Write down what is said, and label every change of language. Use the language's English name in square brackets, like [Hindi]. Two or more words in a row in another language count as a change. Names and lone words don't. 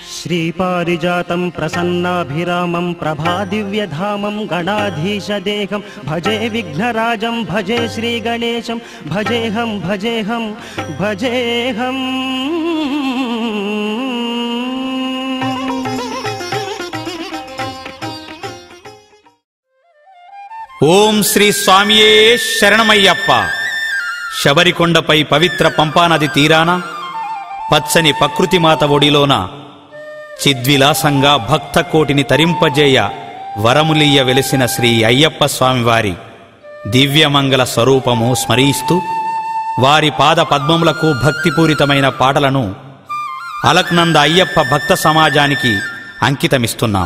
[Sanskrit] श्रीपारिजातं प्रसन्नाभिरामं प्रभादिव्यधामं गणाधीशदेहं भजे विघ्नराजं भजे श्रीगणेशं भजेहं भजेहं भजेहम्। [Malayalam] ഓം ശ്രീ സ്വാമിയേ ശരണമയ്യപ്പ. [Telugu] శబరికొండపై పవిత్ర పంపానది తీరాన పచ్చని ప్రకృతిమాత ఒడిలోన చిద్విలాసంగా భక్త కోటిని తరింపజేయ వరములియ్య వెలిసిన శ్రీ అయ్యప్ప స్వామివారి దివ్యమంగళ స్వరూపము స్మరిస్తూ వారి పాద పద్మములకు భక్తిపూరితమైన పాటలను అలక్నంద అయ్యప్ప భక్త సమాజానికి అంకితమిస్తున్నాం.